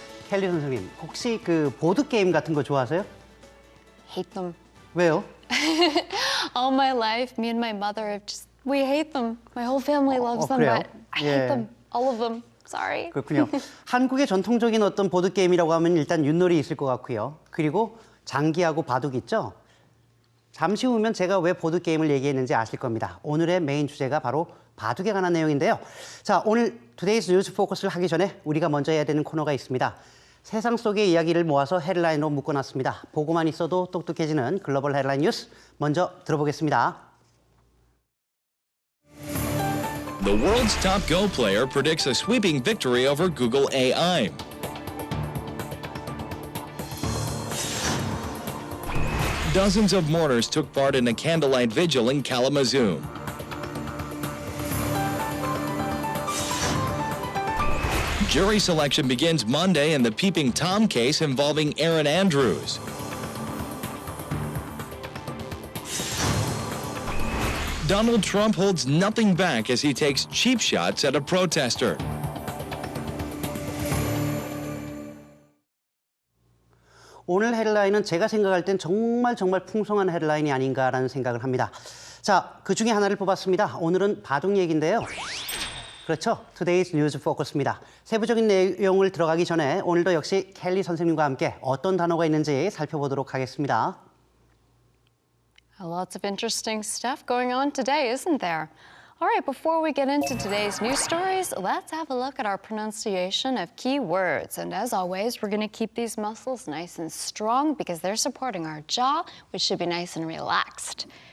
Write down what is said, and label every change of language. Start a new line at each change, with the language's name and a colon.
Korean: 켈리 선생님, 혹시 그 보드 게임 같은 거 좋아하세요?
English: Hate them.
Korean: 왜요?
English: All my life, me and my mother have we hate them. My whole family loves them,
Korean: 그래요?
English: but I
Korean: 예.
English: hate them. All of them. Sorry.
Korean: 그렇군요. 한국의 전통적인 어떤 보드 게임이라고 하면 일단 윷놀이 있을 것 같고요. 그리고 장기하고 바둑 있죠? 잠시 후면 제가 왜 보드 게임을 얘기했는지 아실 겁니다. 오늘의 메인 주제가 바로 바둑에 관한 내용인데요. 자, 오늘 Today's News Focus를 하기 전에 우리가 먼저 해야 되는 코너가 있습니다. 세상 속의 이야기를 모아서 헤드라인으로 묶어놨습니다. 보고만 있어도 똑똑해지는 글로벌 헤드라인 뉴스 먼저 들어보겠습니다.
English: The world's top Go player predicts a sweeping victory over Google AI. Dozens of mourners took part in a candlelight vigil in Kalamazoo. Jury selection begins Monday in the Peeping Tom case involving Aaron Andrews. Donald Trump holds nothing back as he takes cheap shots at a protester.
Korean: 오늘 헤드라인은 제가 생각할 땐 정말 풍성한 헤드라인이 아닌가라는 생각을 합니다. 자, 그 중에 하나를 뽑았습니다. 오늘은 바둑 얘기인데요. 그렇죠. Today's News Focus입니다. 세부적인 내용을 들어가기 전에 오늘도 역시 켈리 선생님과 함께 어떤 단어가 있는지 살펴보도록 하겠습니다.
English: Lots of interesting stuff going on today, isn't there? All right, before we get into today's news stories, let's have a look at our pronunciation of key words. And as always, we're going to keep these muscles nice and strong because they're supporting our jaw, which should be nice and relaxed.